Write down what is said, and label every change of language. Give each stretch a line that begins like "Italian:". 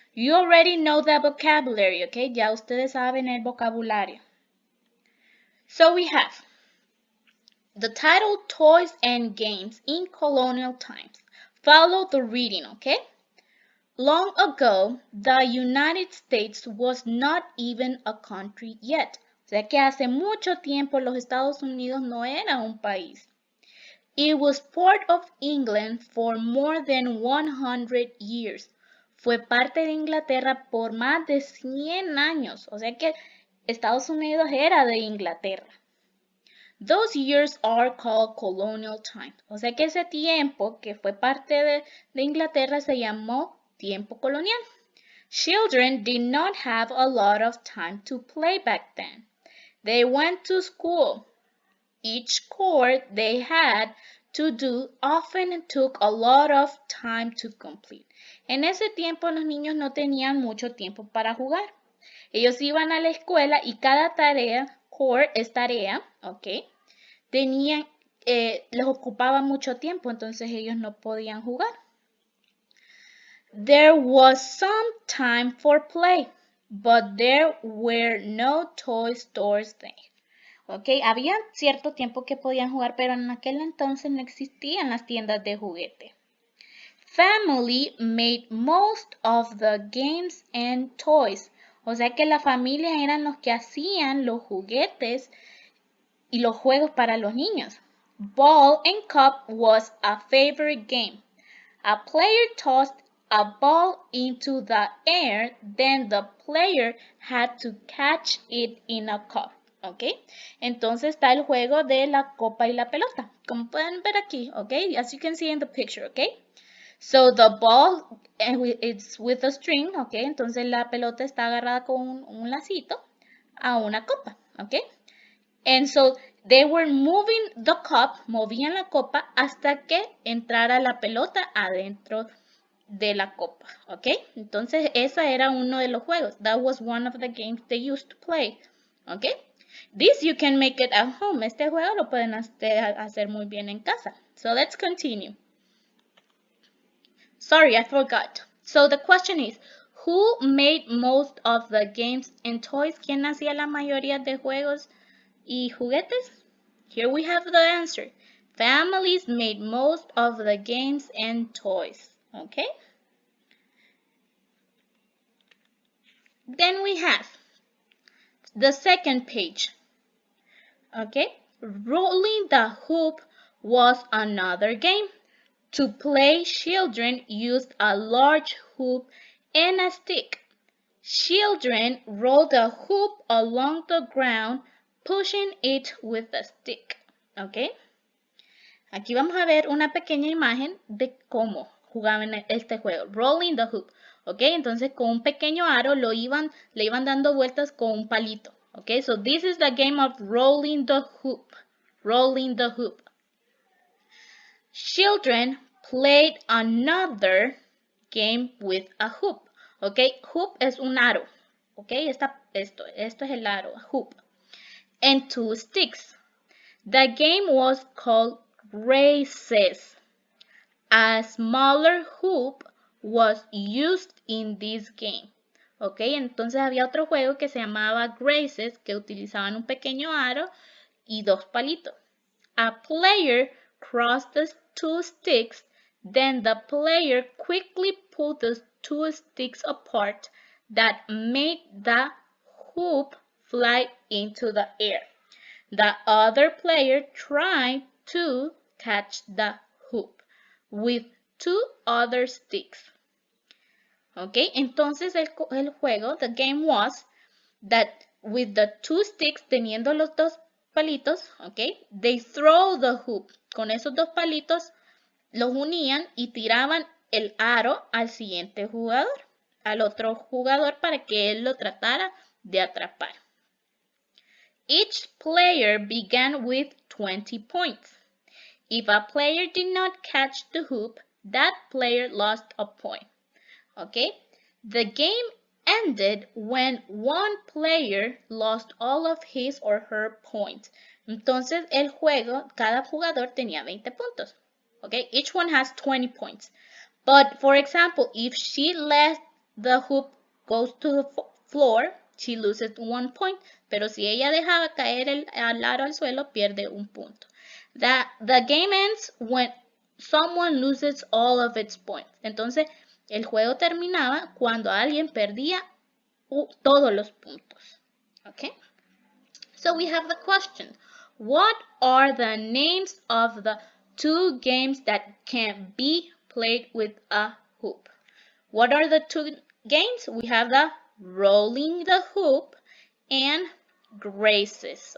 English: You already know the vocabulary. Okay,
Spanish: ya ustedes saben el vocabulario.
English: So we have the title Toys and Games in Colonial Times. Follow the reading, okay? Long ago, the United States was not even a country yet.
Spanish: O sea que hace mucho tiempo los Estados Unidos no era un país.
English: It was part of England for more than 100 years.
Spanish: Fue parte de Inglaterra por más de 100 años. O sea que Estados Unidos era de Inglaterra.
English: Those years are called colonial times.
Spanish: O sea que ese tiempo que fue parte de Inglaterra se llamó tiempo colonial.
English: Children did not have a lot of time to play back then. They went to school. Each chore they had to do often took a lot of time to complete.
Spanish: En ese tiempo los niños no tenían mucho tiempo para jugar. Ellos iban a la escuela y cada tarea, chore es tarea, ¿ok? Tenían, les ocupaba mucho tiempo, entonces ellos no podían jugar.
English: There was some time for play, but there were no toy stores then.
Spanish: Okay, había cierto tiempo que podían jugar, pero en aquel entonces no existían las tiendas de juguete.
English: Family made most of the games and toys.
Spanish: O sea que la familia eran los que hacían los juguetes y los juegos para los niños.
English: Ball and cup was a favorite game. A player tossed a ball into the air, then the player had to catch it in a cup. ¿Ok?
Spanish: Entonces está el juego de la copa y la pelota. Como pueden ver aquí, ¿ok?
English: As you can see in the picture, ¿ok? So the ball, it's with a string, ¿ok?
Spanish: Entonces la pelota está agarrada con un lacito a una copa, ¿ok?
English: And so they were moving the cup,
Spanish: movían la copa hasta que entrara la pelota adentro de la copa, ¿ok? Entonces ese era uno de los juegos.
English: That was one of the games they used to play, ¿ok? This you can make it at home.
Spanish: Este juego lo pueden hacer muy bien en casa.
English: So let's continue. Sorry, I forgot. So the question is, who made most of the games and toys? ¿Quién hacía la mayoría de juegos y juguetes? Here we have the answer. Families made most of the games and toys. Okay? Then we have the second page. Okay? Rolling the hoop was another game. To play, children used a large hoop and a stick. Children rolled the hoop along the ground, pushing it with a stick. Okay?
Spanish: Aquí vamos a ver una pequeña imagen de cómo jugaban este juego. Rolling the hoop. ¿Ok? Entonces con un pequeño aro le iban dando vueltas con un palito. ¿Ok?
English: So this is the game of rolling the hoop. Rolling the hoop. Children played another game with a hoop.
Spanish: ¿Ok? Hoop es un aro. ¿Ok? Esto es el aro, hoop.
English: And two sticks. The game was called races. A smaller hoop was used in this game.
Spanish: Ok, entonces había otro juego que se llamaba Graces, que utilizaban un pequeño aro y dos palitos.
English: A player crossed the two sticks, then the player quickly pulled the two sticks apart that made the hoop fly into the air. The other player tried to catch the hoop with two other sticks. Okay,
Spanish: entonces el juego,
English: the game was that with the two sticks,
Spanish: teniendo los dos palitos,
English: okay, they throw the hoop.
Spanish: Con esos dos palitos los unían y tiraban el aro al siguiente jugador, al otro jugador para que él lo tratara de atrapar.
English: Each player began with 20 points. If a player did not catch the hoop, that player lost a point. Okay? The game ended when one player lost all of his or her points.
Spanish: Entonces el juego, cada jugador tenía 20 puntos.
English: Okay? Each one has 20 points. But for example, if she let the hoop goes to the floor, she loses 1 point.
Spanish: Pero si ella dejaba caer el aro al suelo, pierde un punto.
English: The game ends when someone loses all of its points.
Spanish: Entonces, el juego terminaba cuando alguien perdía todos los puntos.
English: Okay? So we have the question. What are the names of the two games that can be played with a hoop? What are the two games? We have the rolling the hoop and graces.